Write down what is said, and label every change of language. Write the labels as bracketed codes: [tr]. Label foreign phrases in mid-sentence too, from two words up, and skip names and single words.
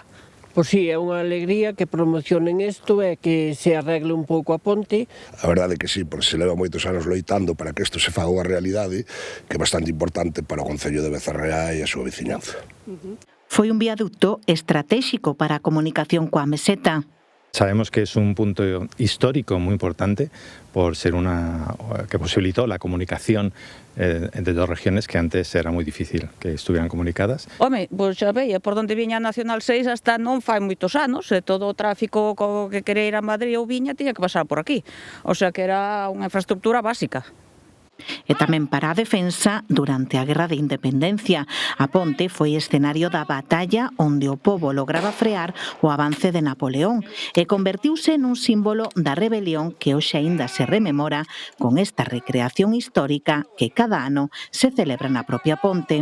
[gl] Pois sí, é unha alegría que promocionen isto e que se arregle un pouco a ponte. A verdade é que sí, porque se leva moitos anos loitando para que isto se faga unha realidade que é bastante importante para o Concello de Becerreá e a súa veciñanza. Foi un viaducto estratégico para a comunicación coa Meseta. [es] Sabemos que es un punto histórico muy importante por ser que posibilitó la comunicación entre dos regiones que antes era muy difícil que estuvieran comunicadas. [gl] Home, pois xa veía por onde viña a Nacional 6 hasta non fai moitos anos, e todo o tráfico que quería ir a Madrid ou viña tiña que pasar por aquí. [es] O sea [gl] que era unha infraestructura básica. E tamén para a defensa durante a Guerra de Independencia. A ponte foi escenario da batalla onde o pobo lograba frear o avance de Napoleón e convertiuse nun símbolo da rebelión que hoxe aínda se rememora con esta recreación histórica que cada ano se celebra na propia ponte.